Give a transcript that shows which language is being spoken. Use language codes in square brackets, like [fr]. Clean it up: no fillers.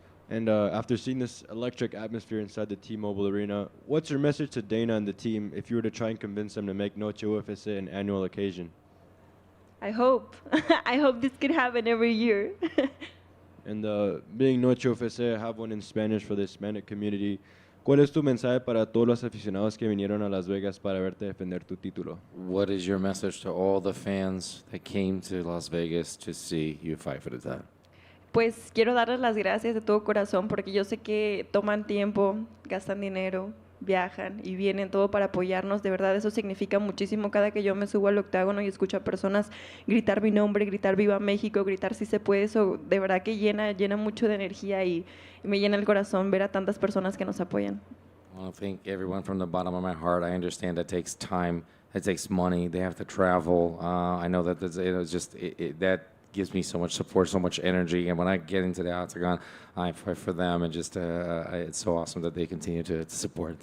[en] And after seeing this electric atmosphere inside the T-Mobile Arena, what's your message to Dana and the team if you were to try and convince them to make Noche UFC an annual occasion? I hope. I hope this could happen every year. And being Noche UFC, I have one in Spanish for the Hispanic community. [es] ¿Cuál es tu mensaje para todos los aficionados que vinieron a Las Vegas para verte defender tu título? [en] What is your message to all the fans that came to Las Vegas to see you fight for the title? [es] Pues quiero darles las gracias de todo corazón porque yo sé que toman tiempo, gastan dinero, viajan y vienen todo para apoyarnos. De verdad, eso significa muchísimo. Cada que yo me subo al octágono y escucho a personas gritar mi nombre, gritar Viva México, gritar Si se puede, eso de verdad que llena mucho de energía y me llena el corazón ver a tantas personas que nos apoyan. [en] I want to thank everyone from the bottom of my heart. I understand that takes time, that takes money. They have to travel. I know that that gives me so much support, so much energy. And when I get into the octagon, I fight for them. And just it's so awesome that they continue to support.